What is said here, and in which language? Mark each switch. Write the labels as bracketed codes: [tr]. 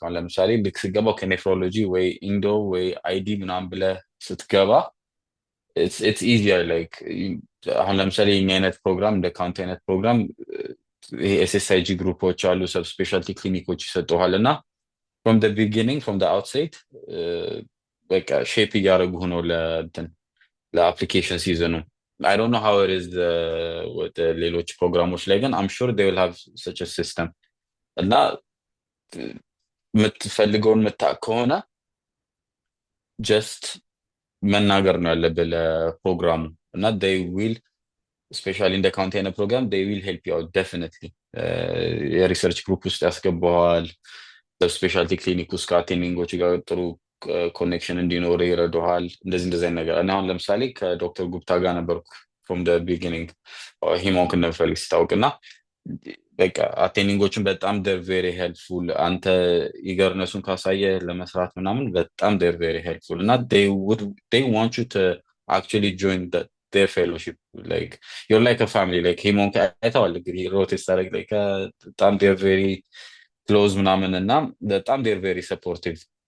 [am] አሁን ለምሳሌ ልክ ስገባው ከኔፍሮሎጂ ወይ ኢንዶ ወይ አይዲ ምናምን ብለህ ስትገባ it's easier like አሁን ለምሳሌ የኛ አይነት ፕሮግራም እንደ ካውንቲ አይነት ፕሮግራም ኤስኤስአይጂ ግሩፖች አሉ ሰብ ስፔሻልቲ ክሊኒኮች ይሰጡሃል እና from the beginning from the outside በቃ ሼፕ እያደረጉ ነው ለአፕሊኬሽን ሲዝኑ. [en] I don't know how it is with ሌሎች ፕሮግራሞች ላይ ግን I'm sure they will have such a system እና የምትፈልገውን የምታውቅ ከሆነ just መናገር ነው ያለብህ ለፕሮግራሙ እና they will especially in the county አይነት ፕሮግራም they will help you out definitely. [am] የሪሰርች ግሩፕ ውስጥ ያስገባዋል ስፔሻልቲ ክሊኒክ ውስጥ ከአቴንዲንጎች ጋር ጥሩ ኮኔክሽን እንዲኖር ይረዳሃል እንደዚህ አይነት ነገር እና አሁን ለምሳሌ ከዶክተር ጉፕታ ጋር ነበርኩ from the beginning ሂሞንክ እንደምፈልግ ሲታወቅና በቃ አቴኒንጎችን በጣም they're very helpful አንተ ኢገርነሱን ካሳየ ለመስራት ምናምን በጣም they're very helpful እና they want you to actually join their fellowship like you're like a family like ሂሞንክ አይተዋል እንግዲህ ሮቴት ሳደርግ like በጣም they're very close ምናምን እና በጣም they're very supportive